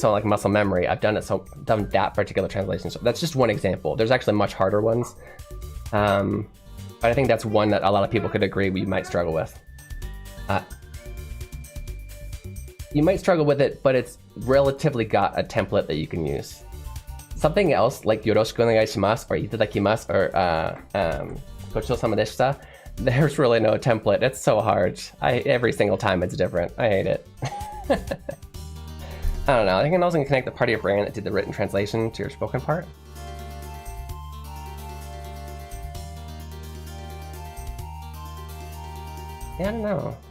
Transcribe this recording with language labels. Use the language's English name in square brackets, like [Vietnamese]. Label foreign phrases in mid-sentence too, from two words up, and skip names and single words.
[English] So like muscle memory, I've done that particular translation. So that's just one example. There's actually much harder ones. But I think that's one that a lot of people could agree we might struggle with. You might struggle with it, but it's relatively got a template that you can use. Something else like [Japanese] よろしくお願いします [English] or itadakimasu or [Japanese] ごちそうさまでした, [English] there's really no template. It's so hard. Every single time it's different. I hate it. I don't know, I think I'm also gonna connect the part of your brain that did the written translation to your spoken part. Yeah, I don't know.